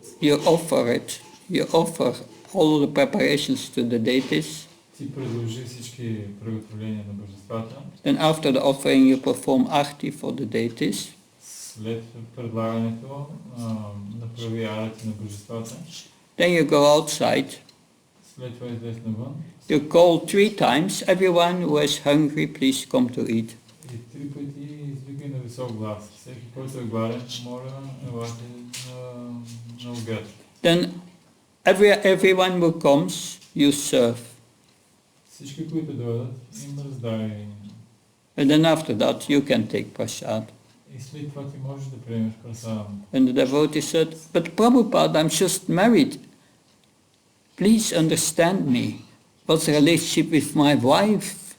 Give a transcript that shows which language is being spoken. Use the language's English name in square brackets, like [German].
[English] You offer all the preparations to the deities. [Bulgarian] Ти предложи всички приготовления на божествата. [English] Then after the offering you perform arti for the deities. [Bulgarian] След предлагането направи арати на божествата. [English] Then you go outside. [Bulgarian] След това излез навън. [English] You call 3 times, everyone who is hungry, please come to eat. [Bulgarian] И 3 пъти извикай на висок глас. Всеки, който е гладен, моля, елате на обяд. [English] Then everyone who comes, you serve. [Bulgarian] Всички, които дойдат, им раздай. [English] And then after that you can take prasad. [Bulgarian] И след това ти можеш да приемеш прасад. [English] And the devotee said, but Prabhupada, I'm just married. Please understand me. What's the relationship with my wife?